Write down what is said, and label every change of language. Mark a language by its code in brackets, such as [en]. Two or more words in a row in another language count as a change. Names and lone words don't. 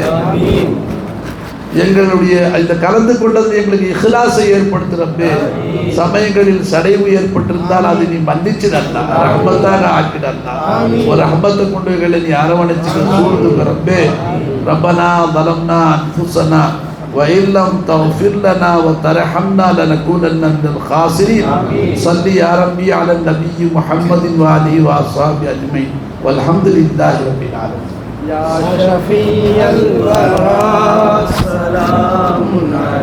[ta] எங்களுடைய இந்த கலந்து கொண்டது எங்களுக்கு இஹ்லாஸை ஏற்படுத்து ரப்பே. சமயங்களில் சடைவு ஏற்பட்டிருந்தால் அது நீ மன்னிச்சுடு அல்லாஹ், ரஹ்மத்தாக ஆக்கிடு அல்லாஹ். ஒரு ரஹ்மத்தை கொண்டு எங்களை நீ அரவணைச்சு சூழ்ந்து ரப்பே. [ar] ரப்பனா ظلمنا أنفسنا وإن لم تغفر لنا وترحمنا لنكونن من الخاسرين. صل يا ربي على النبي محمد وآله وأصحابه أجمعين والحمد لله رب العالمين. يا شفيع الورى سلام عليك.